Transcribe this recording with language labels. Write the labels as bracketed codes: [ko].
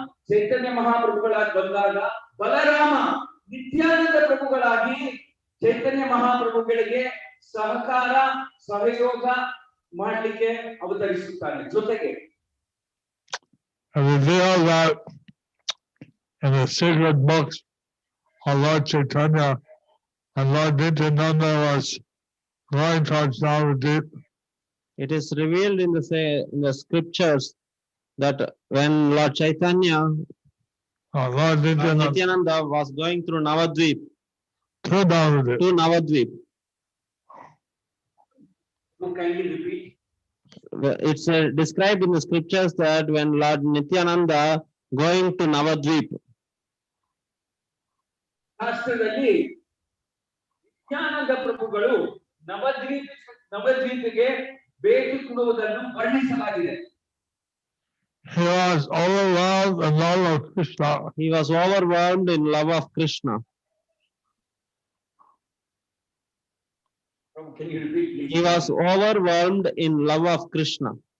[kn] ಚೈತನ್ಯ ಮಹಾಪ್ರಭುಗಳಾಗಿ ಬಂದಾಗ ಬಲರಾಮ ನಿತ್ಯಾನಂದ ಪ್ರಭುಗಳಾಗಿ ಚೈತನ್ಯ ಮಹಾಪ್ರಭುಗಳಿಗೆ ಸಹಕಾರ ಸಹಯೋಗ ಮಾಡಲಿಕ್ಕೆ ಅವತರಿಸುತ್ತಾನೆ. ಜೊತೆಗೆ [en] And reveal that in the sacred books of Lord Chaitanya and Lord Nityananda was going towards Navadvip. It is revealed in the scriptures that when Lord Chaitanya, Lord Nityananda Nityananda was going through Navadvip to Navadvip. to Navadvip. you kindly repeat. It's described in the scriptures that when Lord Nityananda going to Navadvip, [kn] ಶಾಸ್ತ್ರದಲ್ಲಿ ನಿತ್ಯಾನಂದ ಪ್ರಭುಗಳು ನವದ್ವೀಪಿಗೆ ಭೇಟಿ ಕೊಡುವುದನ್ನು ವರ್ಣಿಸಲಾಗಿದೆ. [en] He was overwhelmed in love of Krishna. he was overwhelmed in love of Krishna. Can you repeat, please? He was overwhelmed in love of Krishna.